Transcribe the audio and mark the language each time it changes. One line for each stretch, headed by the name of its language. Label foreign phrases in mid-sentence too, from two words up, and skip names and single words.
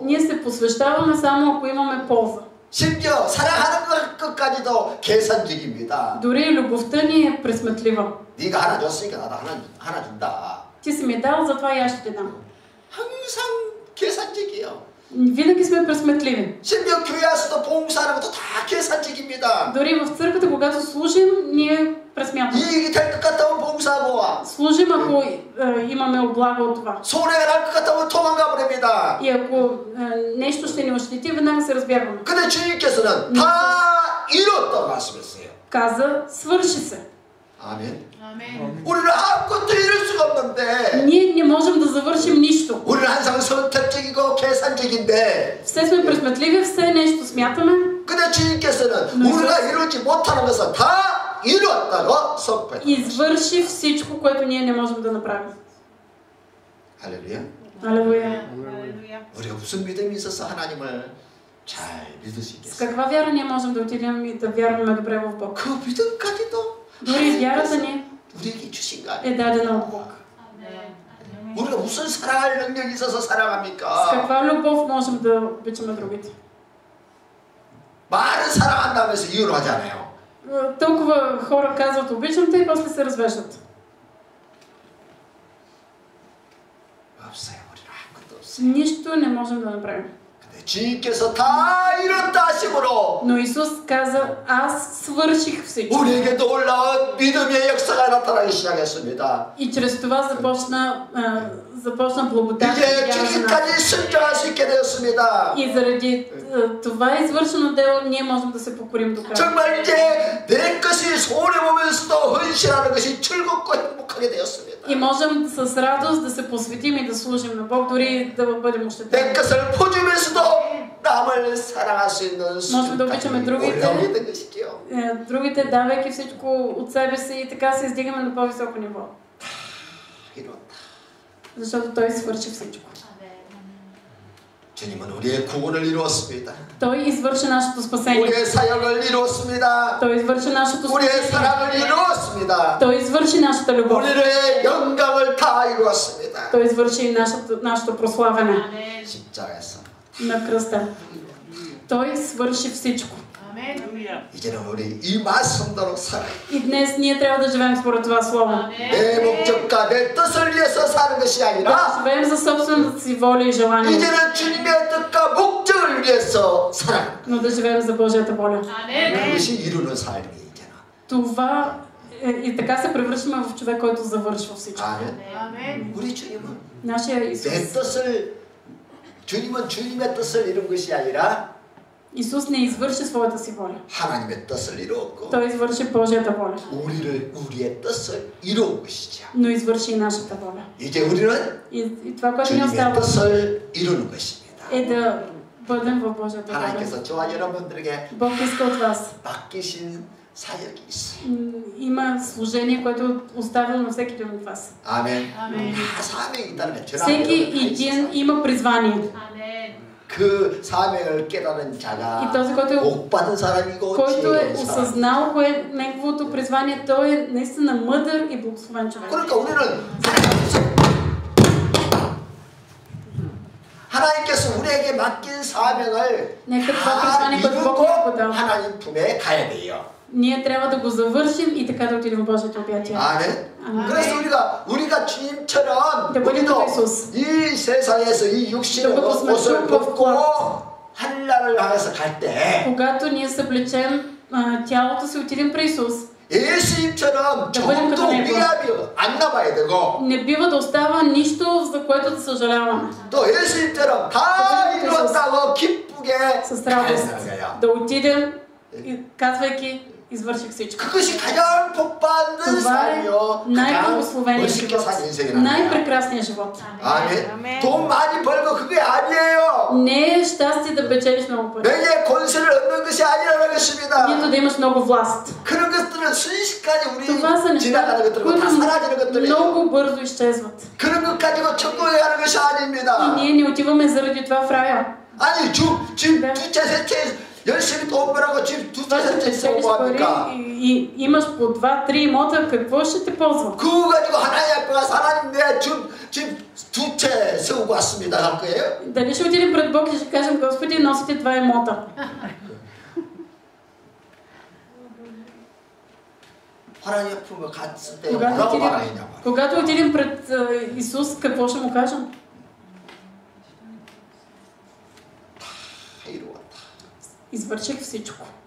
Bulgarian: Ние се посвещаваме само ако имаме полза.
Korean: 심지어 사랑하는 것까지도 계산적입니다.
Bulgarian: Дори любовта ни е пресметлива.
Korean: 네가 하나 줬으니까 나도 하나 준다.
Bulgarian: Ти си ми дал, затова и аз ще ти дам.
Korean: 항상 계산적이에요.
Bulgarian: Винаги сме пресметливи.
Korean: 심지어 교회에서도 봉사하는 것도 다 계산적입니다.
Bulgarian: Дори в църквата, когато служим, ние пресмятаме.
Korean: 이익이 될 것 같으면 봉사하고
Bulgarian: Служим, ако имаме облага от това.
Korean: 손해가 날 것 같으면 도망가 버립니다.
Bulgarian: И ако нещо ще ни ощети, веднага се разбягваме.
Korean: 근데 주님께서는 다 이뤘다고 말씀했어요.
Bulgarian: Каза, свърши се.
Korean: 아멘. 우리는 아무것도 이룰 수가 없는데
Bulgarian: Ние не можем да завършим нищо.
Korean: 우리는 항상 선택적이고 계산적인데
Bulgarian: Все сме пресметливи, все нещо смятаме.
Korean: 근데 주님께서는 우리가 이루지 못하는 것은 다 이루었다고 선포했다.
Bulgarian: Извърши всичко, което ние не можем да направим.
Korean: 할렐루야.
Bulgarian: Алелуя.
Korean: 우리가 무슨 믿음이 있어서 하나님을 잘 믿을 수
Bulgarian: С
Korean: 있겠어요?
Bulgarian: каква вяра ние можем да отидем и да вярваме добре в Бог?
Korean: 그 믿음까지도
Bulgarian: Дори вярата ни
Korean: 우리에게 주신 거 아니에요?
Bulgarian: е дадена от Бог.
Korean: 우리가 무슨 사랑할 능력이 있어서
Bulgarian: С
Korean: 사랑합니까?
Bulgarian: каква любов можем да обичаме другите?
Korean: 말은 사랑한다면서 이혼을 하잖아요.
Bulgarian: Толкова хора казват обичам те и после се развеждат.
Korean: 없어요. 우리는 아무것도 없어요.
Bulgarian: Нищо не можем да направим.
Korean: 근데 주님께서 다 이뤘다 하심으로
Bulgarian: Но Исус каза, аз свърших всичко.
Korean: 우리에게 놀라운 믿음의 역사가 나타나기 시작했습니다.
Bulgarian: И чрез това започна благодат.
Korean: 이제 주님까지 순종할 수 있게 되었습니다.
Bulgarian: И заради това извършено дело ние можем да се покорим до края.
Korean: 정말 이제 내 것이 손해보면서도 헌신하는 것이 즐겁고 행복하게 되었습니다.
Bulgarian: И можем с радост да се посветим и да служим на Бог, дори да бъдем
Korean: 내
Bulgarian: ощетени.
Korean: 것을 퍼주면서도 남을 사랑할 수 있는
Bulgarian: Можем да обичаме другите,
Korean: 올라오게 된 것이지요.
Bulgarian: другите давайки всичко от себе си и така се издигаме на по-високо ниво.
Korean: 이뤘다.
Bulgarian: Защото Той свърши всичко.
Korean: 주님은 우리의 구원을 이루었습니다.
Bulgarian: Той извърши нашето спасение.
Korean: 우리의 사역을 이루었습니다.
Bulgarian: Той извърши нашето
Korean: 우리의
Bulgarian: спасение.
Korean: 사랑을 이루었습니다.
Bulgarian: Той извърши нашата любов.
Korean: 우리의 영광을 다 이루었습니다.
Bulgarian: Той извърши и нашето прославяне
Korean: 십자가에서
Bulgarian: на кръста. Той свърши всичко.
Korean: 이제는 우리 이 말씀대로 살아요.
Bulgarian: И днес ние трябва да живеем според това слово.
Korean: 내 목적과 내 뜻을 위해서 사는 것이
Bulgarian: Да
Korean: 아니라
Bulgarian: живеем за собствената си воля и желание,
Korean: 이제는 주님의 뜻과 목적을 위해서 살아요.
Bulgarian: но да живеем за Божията воля.
Korean: 그것이 이루는 삶이 이제는.
Bulgarian: Това и така се превръщаме в човек, който завършва всичко.
Korean: 아멘. 우리 주님은
Bulgarian: Нашия
Korean: 내
Bulgarian: Исус.
Korean: 뜻을 주님은 주님의 뜻을 이룬 것이 아니라
Bulgarian: Исус не извърши своята си воля.
Korean: 하나님의 뜻을 이루었고
Bulgarian: Той извърши Божията воля,
Korean: 우리의 뜻을 이루은 것이죠.
Bulgarian: но извърши и нашата воля.
Korean: 이제 우리는
Bulgarian: И това, което ни
Korean: 주님의
Bulgarian: остава,
Korean: 뜻을 이루는 것입니다.
Bulgarian: е да бъдем в Божията воля.
Korean: 하나님께서 저와 여러분들에게
Bulgarian: Бог иска от вас.
Korean: 맡기신 사역이 있어요.
Bulgarian: Има служение, което е оставил на всеки един от вас.
Korean: 아멘. 다 사명이 있다는 거예요. 저랑
Bulgarian: Всеки
Korean: 여러분 다
Bulgarian: един
Korean: 있어요.
Bulgarian: има призвание.
Korean: 그 사명을 깨달은 자가
Bulgarian: И този, който
Korean: 복 받은 사람이고
Bulgarian: който е
Korean: 지혜로운 사람.
Bulgarian: осъзнал кое е неговото призвание, той е наистина мъдър и благословен човек.
Korean: 그러니까 우리는 하나님께서 우리에게 맡긴 사명을
Bulgarian: Нека това
Korean: 다
Bulgarian: призвание, което Бог ни е
Korean: 이루고
Bulgarian: подал,
Korean: 하나님 품에 가야 돼요.
Bulgarian: ние трябва да го завършим и така да отидем в Божието обятие.
Korean: 아멘. 아멘. 그래서 우리가 주님처럼 네, 우리도 우리도 예수. 이 세상에서 이 육신의 네, 우리도 옷을 예수. 벗고 한나를 향해서 갈 때
Bulgarian: Когато ние съблечем тялото си, отидем при Исус,
Korean: 예수님처럼 네, 우리도 조금도 그러네요. 위압이 안 남아야 되고
Bulgarian: не бива да остава нищо, за което да съжаляваме.
Korean: 또 예수님처럼 다 네, 이루었다고 기쁘게
Bulgarian: С радост
Korean: 가야 되는 거야.
Bulgarian: да отидем, и казвайки, извърших всичко.
Korean: 그것이 가장 복받는
Bulgarian: Това е
Korean: 삶이요. 가장
Bulgarian: най-благословеният
Korean: 멋있게
Bulgarian: живот,
Korean: 산 인생이라는 거야.
Bulgarian: най-прекрасният живот.
Korean: 아멘. 돈 많이 벌고 그게 아니에요.
Bulgarian: Не е щастие да печелиш много пари,
Korean: 명예 권세를 얻는 것이 아니라는 것입니다.
Bulgarian: нито да имаш много власт.
Korean: 그런 것들은 순식간에 우리
Bulgarian: Това са неща,
Korean: 지나가는 것들고 다 사라지는
Bulgarian: които
Korean: 것들이에요.
Bulgarian: много бързо изчезват.
Korean: 그런 것 가지고 천국에 가는 것이
Bulgarian: И
Korean: 아닙니다.
Bulgarian: ние не отиваме заради това в рая.
Korean: 아니 지금 네. 둘째 셋째 열심히 돈 벌라고 집 두
Bulgarian: Това, че
Korean: 채 있으면
Bulgarian: печелиш пари
Korean: 뭐합니까?
Bulgarian: и имаш по 2-3 имота, какво ще те ползва?
Korean: 그거 가지고 하나님 앞에 가서 하나님 내 집 두 채 세우고 왔습니다 할 거예요?
Bulgarian: Дали ще отидем пред Бог и ще кажем, Господи, носите 2 имота?
Korean: 하나님 앞에 갔을 때 뭐라고 말하느냐
Bulgarian: Когато отидем пред Исус, какво ще му кажем?
Korean: 다 이루었다.
Bulgarian: Извърших всичко.